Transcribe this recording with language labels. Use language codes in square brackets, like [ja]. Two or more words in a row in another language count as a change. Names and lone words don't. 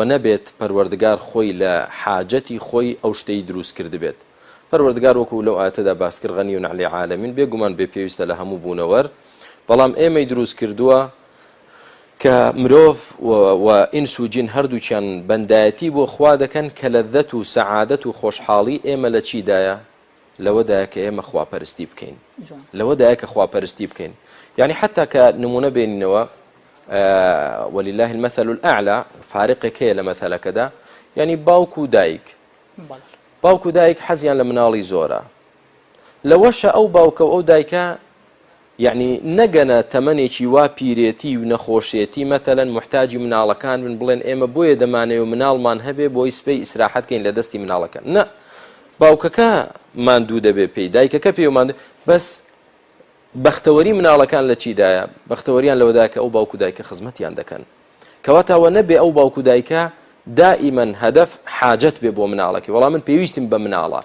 [ckb] نەبێت پەروەردگار خۆی لە حاجەتی خۆی ئەو شتەی دروست کرد بێت پەروەردگار وەکو لەو ئاەتەدا باس کرد غەنی [ar] عن العالمین [ckb] بێگومان بێپێویستە لە هەموو بوونەوەر بەڵام ئێمەی دروست کردووە کە مرۆڤ و ئینس و جین هەردووچیان بەندایەتی بۆ خوا دەکەن کە لەذەت و سەعادەت و خۆشحاڵی ئێمە لە چیدایە لەوەدایە کە ئێمە خواپەرستی بکەین لەوەدایە کە خواپەرستی بکەین یعنی حتا کە نمونە بێنینەوە [ar] ولله المثل الأعلى [ckb] فارقێک هەیە لە مەثەلەکەدا یعنی باوک و دایک باوک و دایک حەزیان لە مناڵی زۆرە لەوەشە ئەو باوکە و ئەو دایکە یعنی نەگەنە تەمەنێکی وا پیرێتی و نەخۆشیێتی مەثەلەن محتاجی مناڵەکان بن بڵێن ئێمە بۆیە دەمانەوێت و مناڵمان هەبێ بۆی سبەی ئیسراحەتکەین لە دەستی مناڵەکان نە باوکەکە ماندوو دەبێ پێی دایکەکە پێی ماندوو بەس بەختەوەری مناڵەکان لە چیدایە بەختەوەریان لەوەدایە کە ئەو باوک و دایکە خزمەتیان دەکەن کەواتەوە نەبێ ئەو باوک و دایکە دائما هدف حاجەت بێ بۆ مناڵەکە وەڵام من پێویستیم بە مناڵە